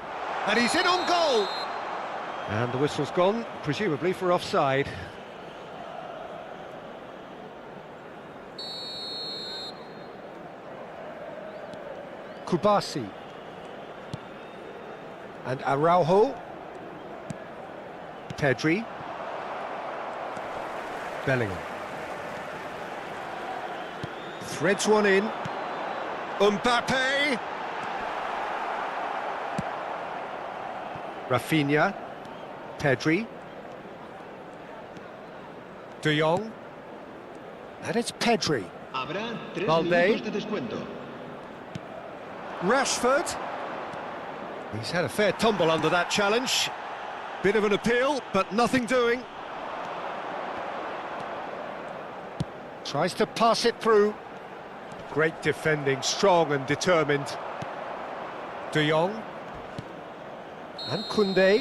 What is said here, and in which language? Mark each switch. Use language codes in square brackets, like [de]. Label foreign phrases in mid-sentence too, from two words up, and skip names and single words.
[en] And he's in on goal. And the whistle's gone, presumably for offside. Kubasi. And Araujo. Pedri. Bellingham. Threads one in. Mbappe. Rafinha. Pedri. De Jong. And it's Pedri. [es] Habrá 3 [en] Valde. [es] minutos de descuento. [en] Rashford. He's had a fair tumble under that challenge. Bit of an appeal, but nothing doing. Tries to pass it through. Great defending, strong and determined. De Jong. And Koundé.